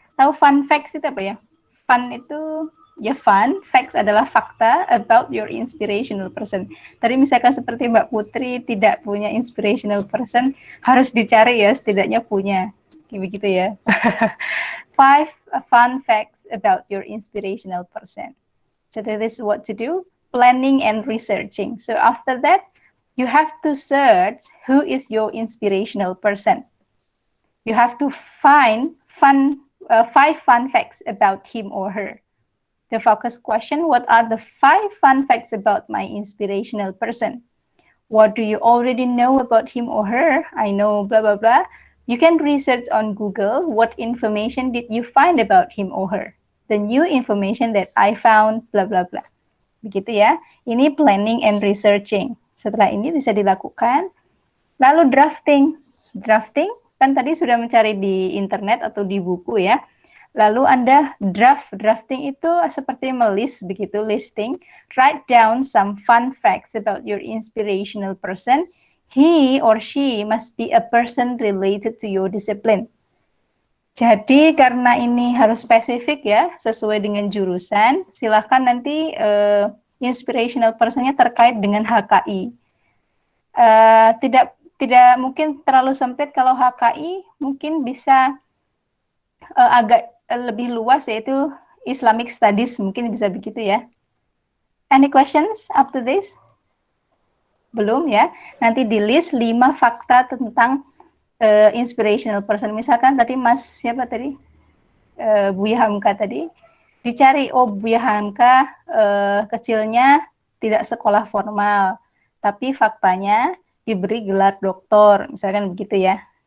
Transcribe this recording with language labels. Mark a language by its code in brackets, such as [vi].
[id] Tahu fun facts itu apa ya? Fun itu ya fun, facts adalah fakta [en] about your inspirational person. [id] Tadi misalkan seperti Mbak Putri tidak punya inspirational person, harus dicari ya setidaknya punya. Begitu ya. [en] 5 fun facts about your inspirational person. So that is what to do, planning and researching. So after that, you have to search who is your inspirational person. You have to find 5 fun facts about him or her. The focus question, what are the 5 fun facts about my inspirational person? What do you already know about him or her? I know blah, blah, blah. You can research on Google, what information did you find about him or her? The new information that I found, blah, blah, blah. [id] Begitu ya. Ini planning and researching. Setelah ini bisa dilakukan. Lalu drafting. Drafting kan tadi sudah mencari di internet atau di buku ya. Lalu Anda drafting itu seperti melis begitu, listing. [en] Write down some fun facts about your inspirational person. He or she must be a person related to your discipline. [id] Jadi karena ini harus spesifik ya, sesuai dengan jurusan, silahkan nanti inspirational person-nya terkait dengan HKI. Tidak mungkin terlalu sempit kalau HKI, mungkin bisa agak lebih luas yaitu Islamic Studies, mungkin bisa begitu ya. [en] Any questions up to this? [id] Belum ya. Nanti di list 5 fakta tentang inspirational person. Misalkan tadi Mas siapa tadi? Buya Hamka tadi. Dicari, oh Buya Hamka kecilnya tidak sekolah formal, tapi faktanya diberi gelar doktor, misalkan begitu ya.